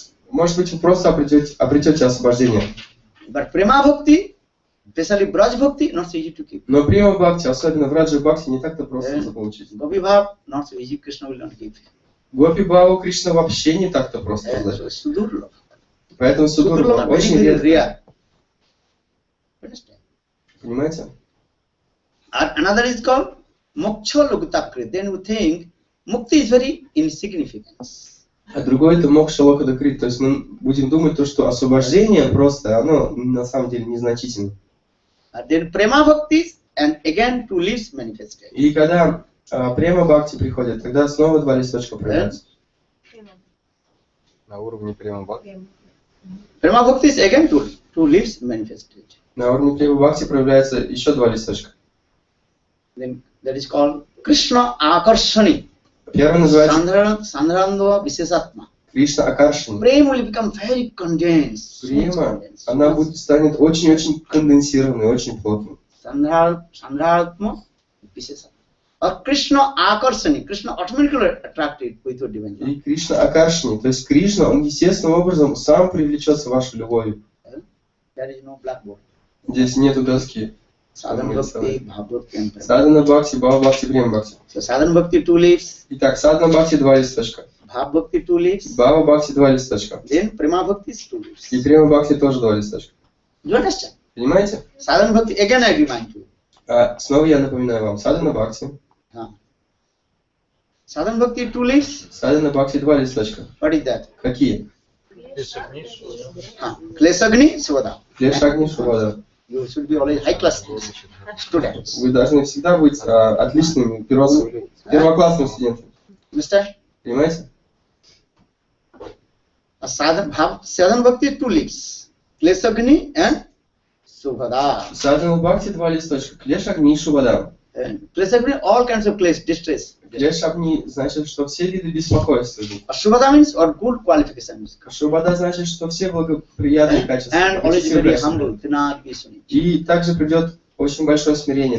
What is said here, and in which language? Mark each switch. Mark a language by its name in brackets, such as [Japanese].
[Russian] Может быть, вы просто обретете освобождение. [English] But prema bhakti, especially braj bhakti, not so easy to keep. [Russian] Но према бхакти, особенно в раджа бхакти, не так-то просто заполучить. [English] Gopi bhav, not so easy, Krishna will not give. [Russian] Гопи бхаву Кришна вообще не так-то просто раздает. [Sanskrit] Sudurlabha. [Russian] Поэтому Судурлабха очень редко. Понимаете? [English] Another is called Moksha Lokata. Then we think Mukti is very insignificant. [Russian] А другой это Мокша Локата Крит. То есть мы будем думать, то, что освобождение просто, оно на самом деле незначительно. [English] Then Prema Bhakti and again two leaves manifested. [Russian] И когда Према Бхакти приходит, тогда снова два листочка проявляются. На уровне Према Бхакти. [English] Prema Bhakti is again two leaves manifested. [Russian] На уровне Према Бхакти проявляется еще два листочка. [English] Then that is called Krishna Akarshani. [Russian] Первый называется [Sanskrit] Sandharandva Vishesatma. [Russian] Кришна Акаршани. [English] Prema will become very condensed. [Russian] Према, она станет очень-очень конденсированной, очень плотной. [Sanskrit] Sandharatma Vishesatma. Or Krishna Akarshani. [English] Krishna automatically attracted with your divine love. [Russian] И Кришна Акаршани, то есть Кришна, он естественным образом сам привлечется вашей любовью. [English] There is no blackboard. [Russian] Здесь нету доски. [English] Sadhana Bhakti, Bhakti and Prema. [Russian] Садхана Бхакти, Бхава Бхакти, Према Бхакти. [English] So Sadhana Bhakti two leaves. [Russian] Итак, Садхана Бхакти два листочка. [English] Bhav Bhakti two leaves. [Russian] Бхава Бхакти два листочка. [English] Then Prema Bhakti is two leaves. [Russian] И Према Бхакти тоже два листочка. [English] You understand? [Russian] Понимаете? [English] Sadhana Bhakti, again I remind you. [Russian] Снова я напоминаю вам. Садхана Бхакти. [English] Sadhana Bhakti two leaves. [Russian] Садхана Бхакти два листочка. [English] What is that? [Russian] Какие? [Sanskrit] Klesagni Svada. [Russian] Клешагни Шрадха. [English] You should be always high class students. [Russian] Вы должны всегда быть отличными первоклассными студентами. [English] Understand? [Russian] Понимаете? [English] Sadhana Bhakti two leaves. Klesagni and Subhada. [Russian] Садхана Бхакти два листочка. Клешагни и Шубада. [English] Klesagni all kinds of distress. [Russian] Клешагни значит, что все виды беспокойства. [English] Shubhada means or good qualifications. [Russian] Шубада значит, что все благоприятные качества. [English] And always very humble. [Russian] И также придет очень большое смирение.